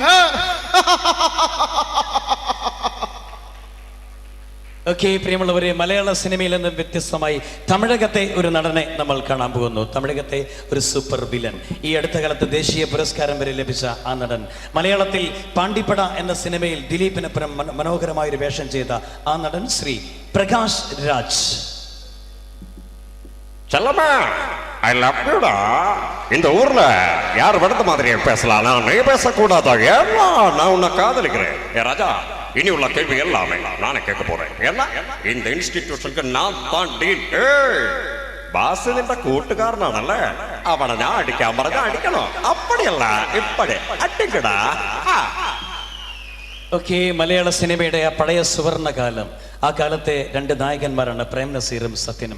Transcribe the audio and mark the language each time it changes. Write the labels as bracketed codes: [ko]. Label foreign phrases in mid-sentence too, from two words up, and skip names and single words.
[ml] ഓക്കെ, പ്രിയമുള്ളവരെ, മലയാള സിനിമയിൽ നിന്നും വ്യത്യസ്തമായി തമിഴകത്തെ ഒരു നടനെ നമ്മൾ കാണാൻ പോകുന്നു. തമിഴകത്തെ ഒരു സൂപ്പർ വില്ലൻ. ഈ അടുത്ത കാലത്ത് ദേശീയ പുരസ്കാരം വരെ ലഭിച്ച ആ നടൻ. മലയാളത്തിൽ പാണ്ടിപ്പട എന്ന സിനിമയിൽ ദിലീപിനൊപ്പം മനോഹരമായൊരു വേഷം ചെയ്ത ആ നടൻ ശ്രീ പ്രകാശ് രാജ്. [en] I love you da. [ta] இந்த ஊர்ல யார் வடத்த மாதிரியே பேசலாம், நான் நீ பேசக்கூடாதா? ஏன்னா நான் உன்னை காதலிக்கிறேன். ஏ ராஜா, இனி உள்ள கேள்வி எல்லாமே நானே கேட்க போறேன். ஏன்னா இந்த இன்ஸ்டிடியூஷனுக்கு நான் தான் டீல். [ml] ബാസ് നിന്റെ കൂട്ടുകാരനാണല്ലേ? അവനെ ഞാൻ അടിക്കാൻ പറഞ്ഞ അടിക്കണോ? അപ്പടിയല്ല ഇപ്പടി അടിക്കടാ. ഓക്കെ, മലയാള സിനിമയുടെ ആ പഴയ സുവർണകാലം. ആ കാലത്തെ രണ്ട് നായകന്മാരാണ് പ്രേം നസീറും സത്യനും.